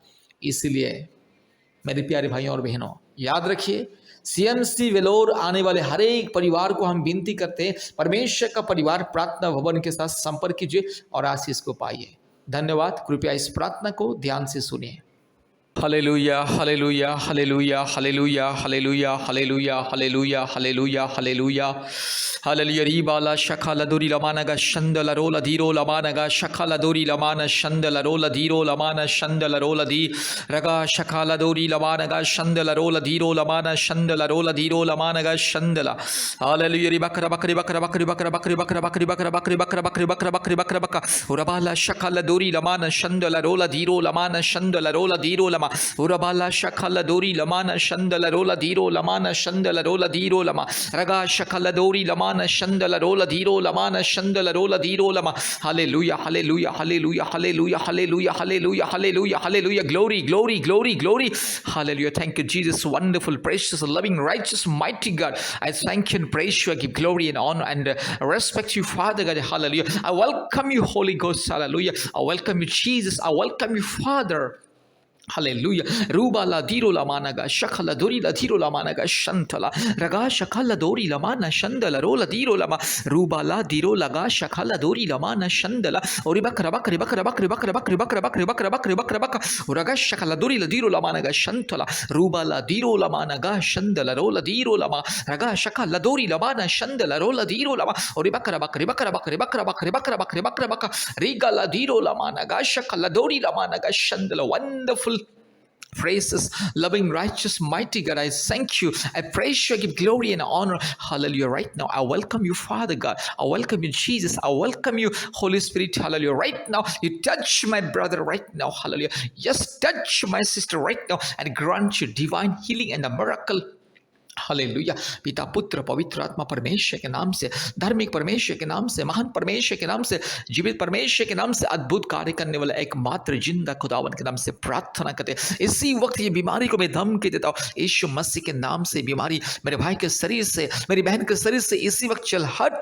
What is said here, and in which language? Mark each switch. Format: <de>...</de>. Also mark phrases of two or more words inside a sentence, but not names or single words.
<hi>इसलिए मेरे प्यारे भाइयों और बहनों, याद रखिए, सीएमसी वेलोर आने वाले हर एक परिवार को हम विनती करते हैं, परमेश्वर का परिवार प्रार्थना भवन के साथ संपर्क कीजिए और आशीष को पाइए। धन्यवाद। कृपया इस प्रार्थना को ध्यान से सुनिए। हालेलुया, हालेलुया, हालेलुया, हालेलुया, हालेलुया, हालेलुया, हालेलुया, हालेलुया, हालेलुया, हालेलुया। रीबाला शखाला दोरी लमानगा शंदला रोला धीरो लमानगा शखाला दोरी लमाना शंदला रोला धीरो लमाना शंदला रोला धी रगा शखाला दोरी लमानगा शंदला रोला धीरो लमाना शंदला रोला धीरो लमानगा शंदला। हालेलुया। री बकरा बकरी बकरा बकरी बकरा बकरी बकरा बकरी बकरा बकरी बकरा बकरी बकरा बकरी बकरा बका रबाला शखाला दोरी लमाना शंदला रोला धीरो लमाना शंदला रोला धीरो लमा उरबाला शखला दोरी लमाना शंदल रोला धीरो लमाना शंदल रोला धीरो लमा रगा शखला दोरी लमाना शंदल रोला धीरो लमाना शंदल रोला धीरो लमा। हालेलुया, हालेलुया, हालेलुया, हालेलुया, हालेलुया, हालेलुया, हालेलुया, हालेलुया।</hi> <en>Glory, glory, glory, glory. Hallelujah. Thank you, Jesus. Wonderful, precious, loving, righteous, mighty God. I thank you and praise you. I give glory and honor and respect you, Father God. Hallelujah. I welcome you, Holy Ghost. Hallelujah. I welcome you, Jesus. I welcome you, Father. Hallelujah. Rubala diro lamanaga shakala dori la diro lamanaga shantala raga shakala dori lamana shandala rola diro lama rubala diro laga shakala dori lamana shandala oribakra bakri bakra bakri bakra bakri bakra bakri bakra bakri bakra bakra raga shakala dori la diro lamanaga shantala rubala diro lamanaga shandala rola diro lama raga shakala dori lamana shandala rola diro lama oribakra bakri bakra bakri bakra bakri bakra bakri bakra bakra rigala diro lamanaga shakala dori lamanaga shandala. Wonderful, praises, loving, righteous, mighty God, I thank you. I praise you. I give glory and honor. Hallelujah. Right now, I welcome you, Father God. I welcome you, Jesus. I welcome you, Holy Spirit. Hallelujah. Right now, you touch my brother right now. Hallelujah. Just touch my sister right now and grant you divine healing and a miracle.</en> <hi>हालेलुया। पिता, पुत्र, पवित्र आत्मा परमेश्वर के नाम से, धार्मिक परमेश्वर के नाम से, महान परमेश्वर के नाम से, जीवित परमेश्वर के नाम से, अद्भुत कार्य करने वाला एकमात्र जिंदा खुदावन के नाम से प्रार्थना करते हैं। इसी वक्त ये बीमारी को मैं धमकी देता हूँ, यीशु मसीह के नाम से बीमारी मेरे भाई के शरीर से, मेरी बहन के शरीर से इसी वक्त चल हट।</hi>